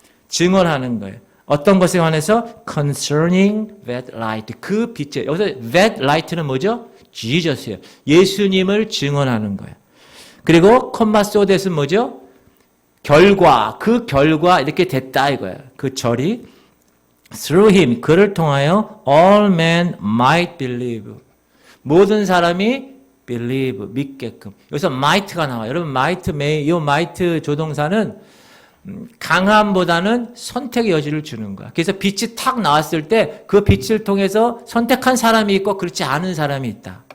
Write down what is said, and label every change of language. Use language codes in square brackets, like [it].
[ko] 증언하는 거예요. 어떤 것에 관해서? [en] concerning that light. [ko] 그 빛에. 여기서 that light는 뭐죠? Jesus예요. 예수님을 증언하는 거예요. 그리고 콤마 소댓은 뭐죠? 결과, 그 결과 이렇게 됐다 이거야. 그 절이 [en] through him, [ko] 그를 통하여 [en] all men might believe. [ko] 모든 사람이 believe, 믿게끔. 여기서 might가 나와요. 여러분 might, may, 이 might 조동사는 강함보다는 선택의 여지를 주는 거야. 그래서 빛이 탁 나왔을 때 그 빛을 통해서 선택한 사람이 있고 그렇지 않은 사람이 있다.